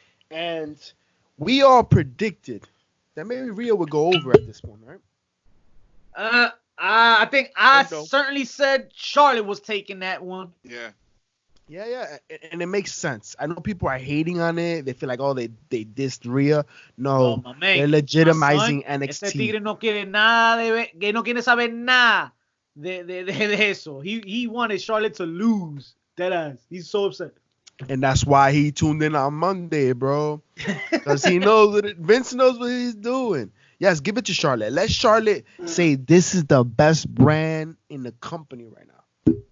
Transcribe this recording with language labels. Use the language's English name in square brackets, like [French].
[English] And we all predicted that maybe Rhea would go over at this point, right? I think I certainly said Charlotte was taking that one. Yeah. Yeah, and it makes sense. I know people are hating on it. They feel like, they dissed Rhea. No, they're legitimizing NXT. [Spanish] Ese tigre no quiere nada que no quiere saber nada de eso. [English] He wanted Charlotte to lose. Deadass. He's so upset. And that's why he tuned in on Monday, bro. Because he knows Vince knows what he's doing. Yes, give it to Charlotte. Let Charlotte say this is the best brand in the company right now.